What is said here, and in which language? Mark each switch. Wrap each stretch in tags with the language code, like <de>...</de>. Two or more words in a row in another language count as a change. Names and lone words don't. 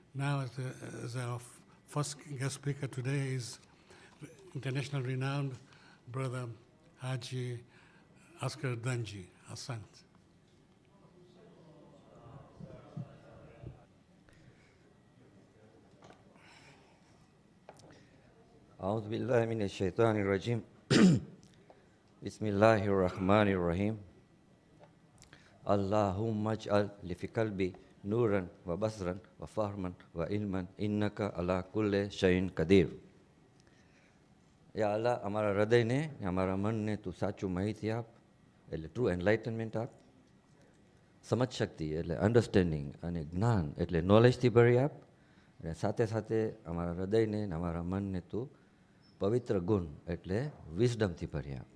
<en>Now, as our first guest speaker today is international renowned brother Haji Askar Danji, Asant.</en> <ar>أعوذ بالله من الشيطان الرجيم بسم الله الرحمن الرحيم اللهم اجعل في قلبي نورا وبصرا وفهما وعلما إنك على كل شيء قدير.</ar> <gu>યા અલ્લાહ, અમારા હૃદયને અમારા મનને તું સાચું માહિતી આપ, એટલે</gu> <en>true enlightenment</en> <gu>આપ, સમજ શક્તિ એટલે અન્ડરસ્ટેન્ડિંગ અને જ્ઞાન એટલે નોલેજથી ભરી આપ, અને સાથે સાથે અમારા હૃદયને અમારા મનને તું પવિત્ર ગુણ એટલે વિઝડમથી ભરી આપ.</gu>